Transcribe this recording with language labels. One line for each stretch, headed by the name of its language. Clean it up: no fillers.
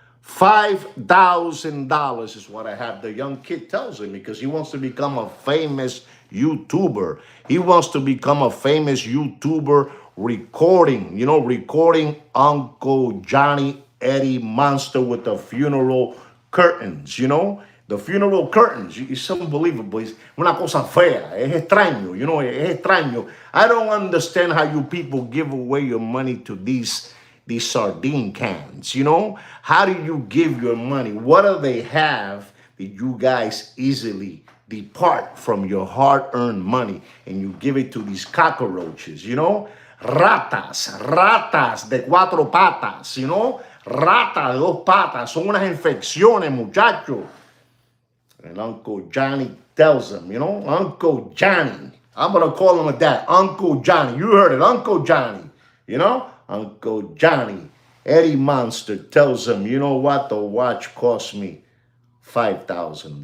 English: $5,000 is what I have. The young kid tells him because he wants to become a famous YouTuber. He wants to become a famous YouTuber recording Uncle Johnny Eddie Monster with the funeral curtains, you know? The funeral curtains, it's unbelievable. It's
Spanish: una cosa fea. Es extraño,
English: you know,
Spanish: es extraño.
English: I don't understand how you people give away your money to these sardine cans, you know? How do you give your money? What do they have that you guys easily depart from your hard-earned money and you give it to these cockroaches, you know?
Spanish: Ratas de cuatro patas,
English: you know?
Spanish: Rata de dos patas, son unas infecciones, muchachos.
English: And Uncle Johnny tells him, you know, Uncle Johnny. I'm going to call him like that. Uncle Johnny. You heard it. Uncle Johnny. You know, Uncle Johnny. Eddie Monster tells him, you know what? The watch cost me $5,000.